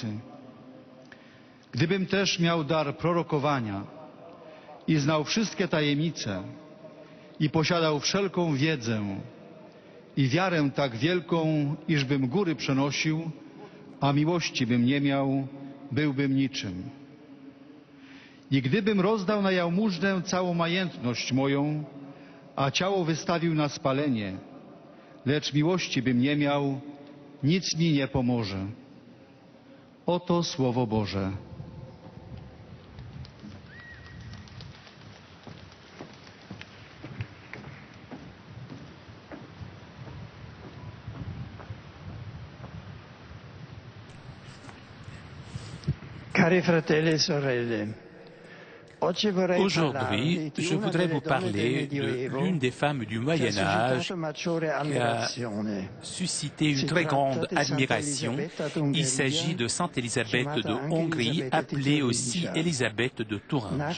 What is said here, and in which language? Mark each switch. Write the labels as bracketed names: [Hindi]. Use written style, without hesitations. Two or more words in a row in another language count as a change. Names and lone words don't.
[Polish] Gdybym też miał dar prorokowania i znał wszystkie tajemnice i posiadał wszelką wiedzę i wiarę tak wielką, iżbym góry przenosił, a miłości bym nie miał, byłbym niczym. I gdybym rozdał na jałmużnę całą majętność moją, a ciało wystawił na spalenie, lecz miłości bym nie miał, nic mi nie pomoże. Oto Słowo Boże. [Italian] Cari fratelli e sorelle, [French] aujourd'hui, je voudrais vous parler de l'une des femmes du Moyen Âge qui a suscité une très grande admiration. Il s'agit de Sainte Élisabeth de Hongrie, appelée aussi Élisabeth de Thuringe.